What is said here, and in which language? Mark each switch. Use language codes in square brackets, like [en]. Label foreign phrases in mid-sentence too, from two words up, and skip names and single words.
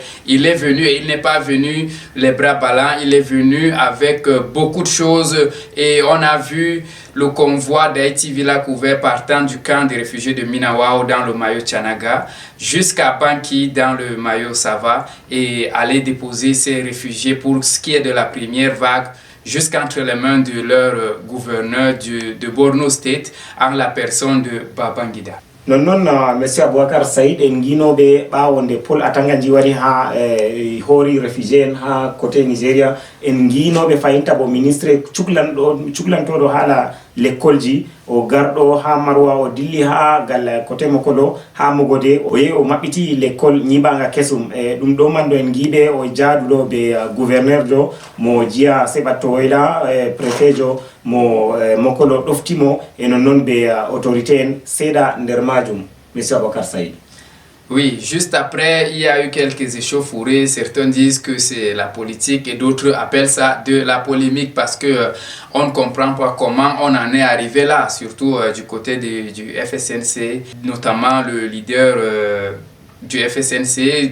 [fr] Il est venu et il n'est pas venu les bras ballants, il est venu avec beaucoup de choses et on a vu le convoi d'Haïti Villa couvert partant du camp des réfugiés de Minawao dans le Mayo Tchanaga jusqu'à Banki dans le Mayo Sava et aller déposer ces réfugiés pour ce qui est de la première vague jusqu'entre les mains de leur gouverneur de Borno State en la personne de Babangida. [ff] Non, monsieur Aboubacar Saïd en guinoɓe ɓawonde Paul Atangandi wari ha hoori réfugié en ha côté Nigeria en guinoɓe fayinta bo ministre cuklantoɗo haala l'école ji o garɗo ha Marwa o dilli ha gal côté Mokolo ha Mogode o yehi o maɓɓiti l'école ñiɓanga kesum e ɗum ɗo man ɗo en guiɓe o jaaduɗo be gouverneur jo mo jiya Sebato Woyla préfet jo mo Mokolo ɗoftimo e non be autorité en seeɗa nder majum monsieur Aboubacar Saïd. [fr] Oui, juste après, il y a eu quelques échauffourées. Certains disent que c'est la politique et d'autres appellent ça de la polémique parce que on ne comprend pas comment on en est arrivé là, surtout du côté du FSNC, notamment le leader du FSNC.